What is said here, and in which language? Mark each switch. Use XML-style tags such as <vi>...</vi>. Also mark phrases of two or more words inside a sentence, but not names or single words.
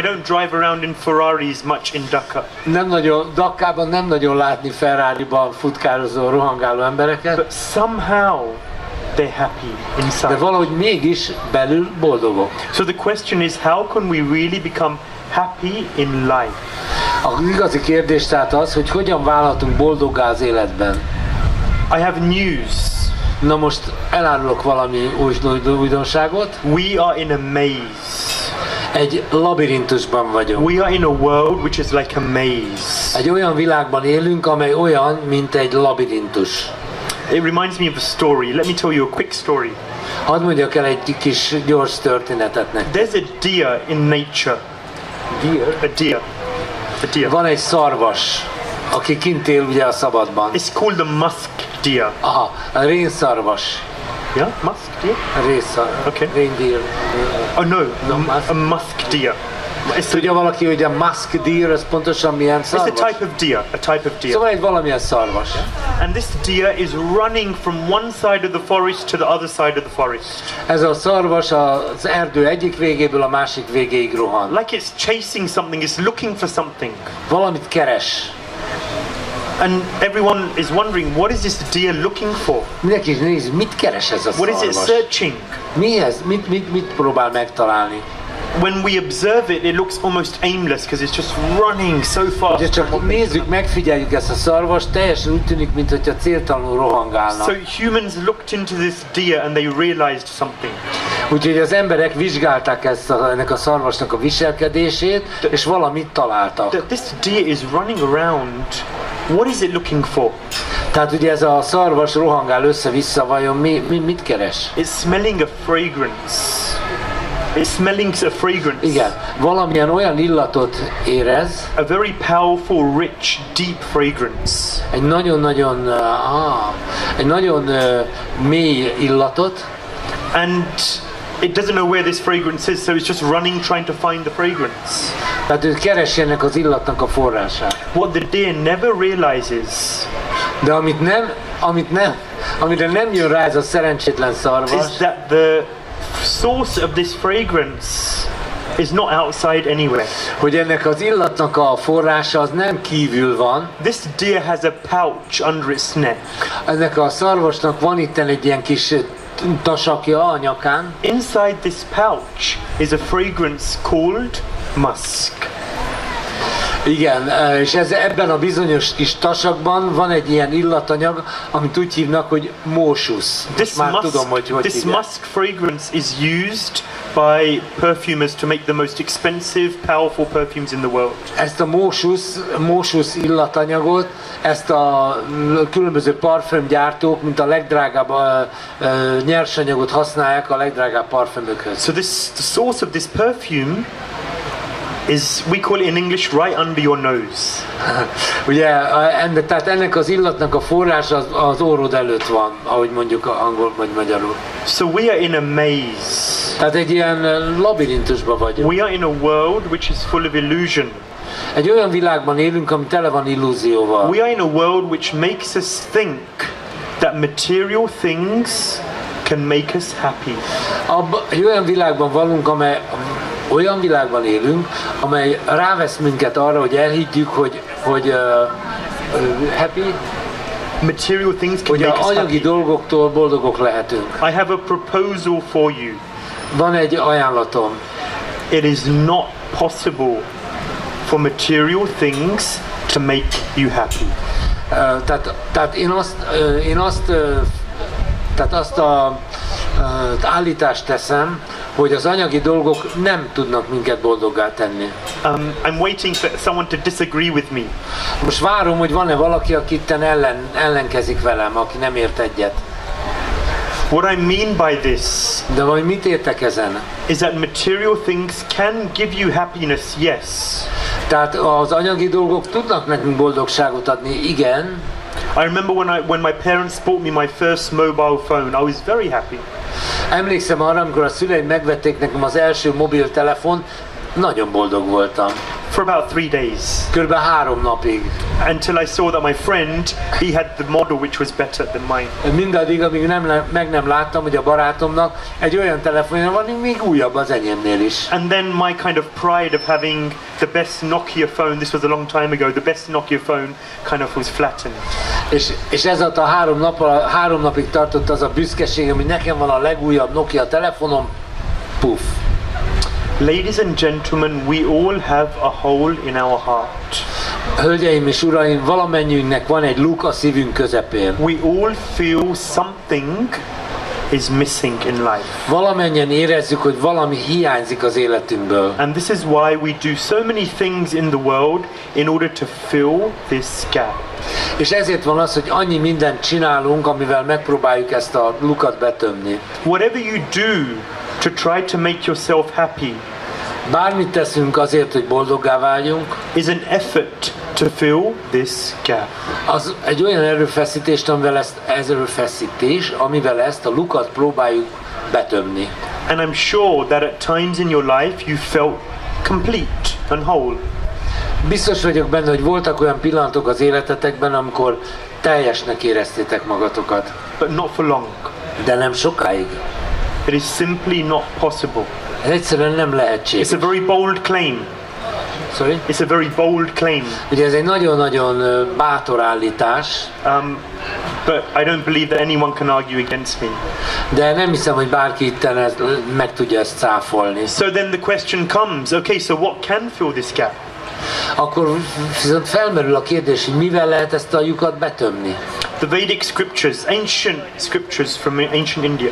<en>They don't drive around in Ferraris much in Dhaka.</en> <hu>Dakkában nem nagyon látni Ferrari-ban futkározó, rohangáló embereket.</hu> <en>But somehow they're happy inside.</en> <hu>De valahogy mégis belül boldogok.</hu> <en>So the question is, how can we really become happy in life?</en> <hu>Az igazi kérdés tehát az, hogy hogyan válhatunk boldoggá az életben.</hu> <en>I have news.</en> <hu>Na most elárulok valami újdonságot.</hu> <en>We are in a maze.</en> <hu>Egy labirintusban vagyunk.</hu> <en>We are in a world which is like a maze.</en> <hu>Egy olyan világban élünk, amely olyan, mint egy labirintus.</hu> <en>It reminds me of a story. Let me tell you a quick story.</en> <hu>Hadd mondjak el egy kis gyors történetet nektek.</hu> <en>There's a deer in nature. Deer? A deer. A deer.</en> <hu>Van egy szarvas, aki kint él ugye a szabadban.</hu> <en>It's called the musk deer.</en> <hu>Aha, a rénszarvas.</hu> <en>Yeah, musk deer? Okay. Reindeer. Oh no, musk. a musk deer.</en> <hu>Tudja valaki, hogy a</hu> <en>musk deer</en> <hu>az pontosan milyen szarvas?</hu> <en>It's a type of deer. A type of deer.</en> <hu>Szóval egy valamilyen szarvas.</hu> <en>And this deer is running from one side of the forest to the other side of the forest.</en> <hu>Ez a szarvas az erdő egyik végéből a másik végéig rohan.</hu> <en>Like it's chasing something, it's looking for something.</en> <hu>Valamit keres.</hu> <en>And everyone is wondering, what is this deer looking for?</en> <hu>Mindenki nézi, mit keres ez a</hu> <en>What</en> <hu>szarvas?</hu> <en>is it searching?</en> <hu>Mi ez? Mit próbál megtalálni?</hu> <en>When we observe it, it looks almost aimless because it's just running so fast.</en> <hu>Ugye csak nézzük, megfigyeljük ezt a szarvast, teljesen úgy tűnik, mintha céltalanul rohangálna.</hu> <en>So humans looked into this deer and they realized something.</en> <hu>Úgyhogy az emberek vizsgálták ennek a szarvasnak a viselkedését, és valamit találtak.</hu> <en>That this deer is running around. What is it looking for?</en> <hu>Tehát ugye ez a szarvas rohangál össze-vissza, vajon mit keres?</hu> <en>It's smelling a fragrance. It's smelling a fragrance.</en> <hu>Igen, valamilyen olyan illatot érez.</hu> <en>A very powerful, rich, deep fragrance.</en> <hu>Egy nagyon mély illatot.</hu> <en>And it doesn't know where this fragrance is, so it's just running trying to find the fragrance.</en> <hu>Tehát ő keresi ennek az illatnak a forrását.</hu> <en>What the deer never realizes,</en> <hu>de amire nem jön rá ez a szerencsétlen szarvas,</hu> <en>is that the source of this fragrance is not outside anywhere.</en> <hu>Hogy ennek az illatnak a forrása az nem kívül van.</hu> <en>This deer has a pouch under its neck.</en> <hu>Ennek a szarvasnak van itten egy ilyen kis tasakja a nyakán.</hu> <en>Inside this pouch is a fragrance called musk.</en> <hu>Igen, és ebben a bizonyos kis tasakban van egy ilyen illatanyag, amit úgy hívnak, hogy mósusz.</hu> <en>This musk fragrance is used by perfumers to make the most expensive, powerful perfumes in the world.</en> <hu>Ezt a mósusz illatanyagot, ezt a különböző parfümgyártók, mint a legdrágább nyersanyagot használják a legdrágább parfümökhöz.</hu> <en>So the source of this perfume is, we call it in English, right under your nose.</en> <hu>Ugye, tehát ennek az illatnak a forrása az orrod előtt van, ahogy mondjuk angol vagy magyarul.</hu> <en>So we are in a maze.</en> <hu>Tehát egy ilyen labirintusban vagyunk.</hu> <en>We are in a world which is full of illusion.</en> <hu>Egy olyan világban élünk, ami tele van illúzióval.</hu> <en>We are in a world which makes us think that material things can make us happy.</en> <hu>Egy olyan világban valunk, olyan világban élünk, amely rávesz minket arra, hogy elhiggyük, hogy happy,</hu> <en>material things can</en> <hu>hogy</hu> <en>make us</en> <hu>az anyagi</hu> <en>happy.</en> <hu>dolgoktól boldogok lehetünk.</hu> <en>I have a proposal for you.</en> <hu>Van egy ajánlatom.</hu> <en>It is not possible for material things to make you happy.</en> <hu>Tehát én azt a állítást teszem, hogy az anyagi dolgok nem tudnak minket boldoggá tenni.</hu> <en>I'm waiting for someone to disagree with me.</en> <hu>Most várom, hogy van-e valaki, aki itten ellenkezik velem, aki nem ért egyet.</hu> <en>What I mean by this</en> <hu>de vagy mit értek ezen?</hu> <en>Is that material things can give you happiness, yes.</en> <hu>Tehát az anyagi dolgok tudnak nekünk boldogságot adni, igen.</hu> <en>I remember when my parents bought me my first mobile phone, I was very happy.</en> <hu>Emlékszem arra, amikor a szüleim megvették nekem az első mobiltelefon, nagyon boldog voltam.</hu> <en>For about 3 days.</en> <hu>Körülbelül 3 napig.</hu> <en>Until I saw that my friend, he had the model which was better than mine.</en> <hu>Mindaddig, amíg nem láttam, hogy a barátomnak egy olyan telefonja van, ami még újabb az enyémnél is.</hu> <en>And then my kind of pride of having the best Nokia phone, this was a long time ago, the best Nokia phone kind of was flattened.</en> <hu>És ez a 3 napig tartott az a büszkeségem, hogy nekem van a legújabb Nokia telefonom, puff.</hu> <en>Ladies and gentlemen, we all have a hole in our heart.</en> <hu>Hölgyeim és uraim, valamennyiünknek van egy luk a szívünk közepén.</hu> <en>We all feel something is missing in life.</en> <hu>Valamennyien érezzük, hogy valami hiányzik az életünkből.</hu> <en>And this is why we do so many things in the world in order to fill this gap.</en> <hu>És ezért van az, hogy annyi mindent csinálunk, amivel megpróbáljuk ezt a lukat betömni.</hu> <en>Whatever you do to try to make yourself happy,</en> <hu>bármit teszünk azért, hogy boldoggá váljunk,</hu> <en>is an effort to fill this gap.</en> <hu>Az egy olyan erőfeszítés, amivel ezt a lukat próbáljuk betömni.</hu> <en>And I'm sure that at times in your life you felt complete and whole.</en> <hu>Biztos vagyok benne, hogy voltak olyan pillanatok az életetekben, amikor teljesnek éreztétek magatokat.</hu> <en>But not for long.</en> <hu>De nem sokáig.</hu> <en>It is simply not possible.</en> <hu>Ez egyszerűen nem lehetséges.</hu> <en>It's a very bold claim. Sorry? It's a very bold claim.</en> <hu>Ugye ez egy nagyon-nagyon bátor állítás.</hu> <en>But I don't believe that anyone can argue against me.</en> <hu>De nem hiszem, hogy bárki itten meg tudja ezt cáfolni.</hu> <en>So then the question comes, okay, so what can fill this gap?</en> <hu>Akkor viszont felmerül a kérdés, hogy mivel lehet ezt a lyukat betömni.</hu> <en>The Vedic scriptures, ancient scriptures from ancient India,</en>